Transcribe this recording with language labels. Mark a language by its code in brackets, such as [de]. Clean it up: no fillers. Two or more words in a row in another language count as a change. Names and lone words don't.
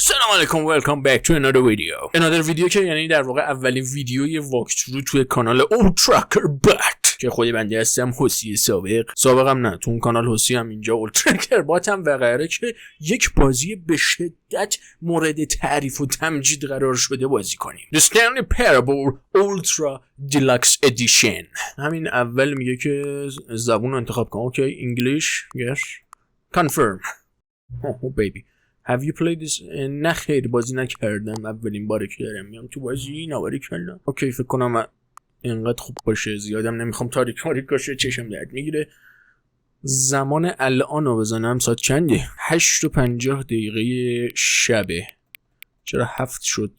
[fa] سلام علیکم [en] welcome back to another video [fa] که یعنی در واقع اولین ویدیوی واکترو توی کانال اول ترکر بات که خودی بنده هستم حسی سابقم نه تو اون کانال حسی هم اینجا اول ترکر باتم و غیره که یک بازی به شدت مورد تعریف و تمجید قرار شده بازی کنیم The Stanley Parable Ultra Deluxe Edition. همین اول میگه که زبون رو انتخاب کن. [en] اوکی English yes confirm. Oh baby Have you played this? [fa] نه خیر بازی نکردم اولین باره که دارم میام تو بازی نواری کردم. اوکی فکر کنم اینقدر خوب باشه زیادم نمیخوام تاریک باشه چشم درد میگیره. زمان الان رو بزنم ساعت چنده؟ 8:50 شبه. چرا 7 شد؟